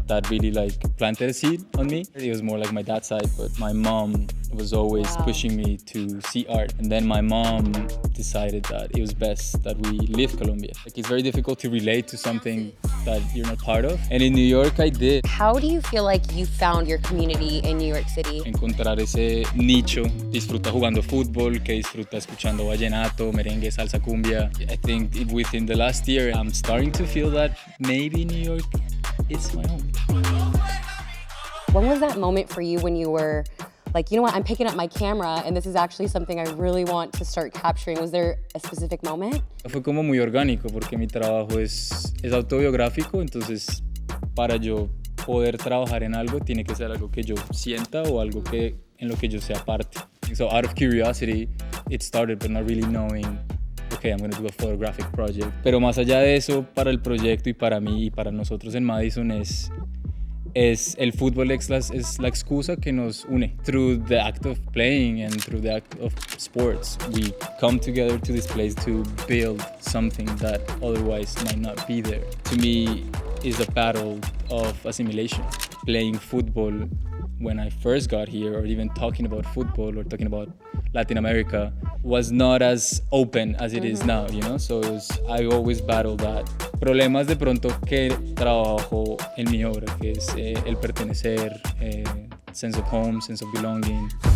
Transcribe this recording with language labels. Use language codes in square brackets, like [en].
[en] That really like planted a seed on me. It was more like my dad's side, but my mom was always pushing me to see art. And then my mom decided that it was best that we leave Colombia. Like it's very difficult to relate to something that you're not part of. And in New York, I did. How do you feel like you found your community in New York City? [es] Encontrar ese nicho, disfruta jugando fútbol, que disfruta escuchando vallenato, merengue, salsa, cumbia. [en] I think within the last year, I'm starting to feel that maybe New York is my home. When was that moment for you when you were like, you know what, I'm picking up my camera and this is actually something I really want to start capturing? Was there a specific moment? [es] Fue como muy orgánico porque mi trabajo es autobiográfico, entonces para yo poder trabajar en algo tiene que ser algo que yo sienta o algo que en lo que yo sea parte. [en] So out of curiosity, it started, but not really knowing, okay, I'm going to do a photographic project. [es] Pero más allá de eso, para el proyecto y para mí y para nosotros en Madison es el fútbol es la excusa que nos une. [en] Through the act of playing and through the act of sports, we come together to this place to build something that otherwise might not be there. To me, is a battle of assimilation. Playing football when I first got here, or even talking about football or talking about Latin America, was not as open as it is now, you know? So I always battle that. [es] Problemas de pronto que trabajo en mi obra, que es el pertenecer, [en] sense of home, sense of belonging.